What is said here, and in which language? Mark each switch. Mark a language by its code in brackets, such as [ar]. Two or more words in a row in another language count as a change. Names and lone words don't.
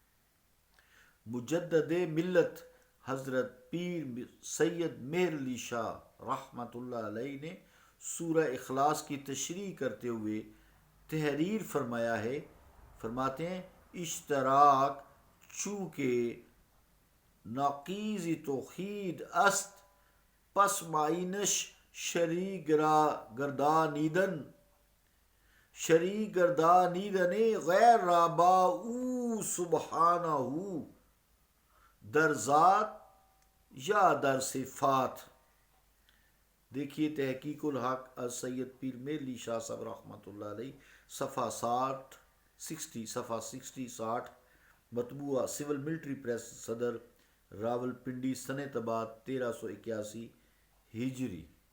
[ur] مجدد ملت حضرت پیر سید مہر علی شاہ [ar] رحمۃ اللہ [ur] علیہ نے سورہ اخلاص کی تشریح کرتے ہوئے تحریر فرمایا ہے، فرماتے ہیں [fa] اشتراک چونکہ ناقیز توحید است، پس معنیش شریک گردانیدن غیر را با او سبحانہ در ذات یا در صفات۔ [ur] دیکھیے تحقیق الحق از سید پیر مہر علی شاہ صاحب [ar] رحمۃ اللہ علیہ، [ur] صفحہ 60 مطبوعہ سول ملٹری پریس، صدر راول پنڈی، سنہ آباد 1381 ہجری۔